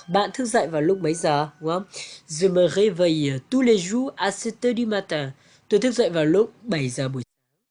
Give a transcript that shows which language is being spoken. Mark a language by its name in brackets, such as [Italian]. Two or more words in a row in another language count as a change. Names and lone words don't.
[Vietnamese] Bạn thức dậy vào lúc mấy giờ, đúng không? [French] Je me réveille tous les jours à 7 heures du matin. [Vietnamese] Tôi thức dậy vào lúc 7 giờ buổi sáng.